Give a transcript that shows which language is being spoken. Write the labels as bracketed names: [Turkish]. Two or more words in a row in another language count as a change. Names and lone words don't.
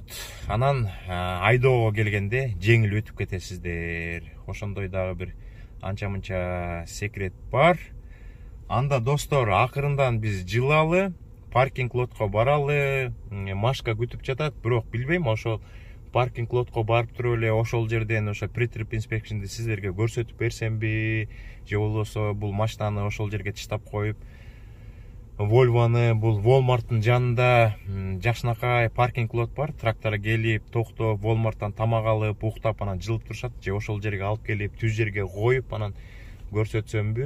[Kyrgyz] Анан айдоого келгенде жеңил өтүп кетесиздер. Ошондой дагы бир анча-мынча секрет бар. Анда достор, акырындан биз жылалы, [English] parking lotko [Kyrgyz] баралы, Машка күтүп жатат, бирок билбейм, ошол [English] parking lotko [Kyrgyz] барып туруп эле ошол жерден ошо [English] pre-trip inspection'ди [Kyrgyz] сиздерге көрсөтүп берсемби, же болбосо бул машинаны ошол жерге таштап коюп, Volvo'ны бул Walmart'тын жанында жакшынакай [English] parking lot [Kyrgyz] бар. Трактор келип, токтоп, Walmart'тан тамак алып, уктап, анан жылып турушат, же ошол жерге алып келип, түз жерге коюп, анан көрсөтсөмбү.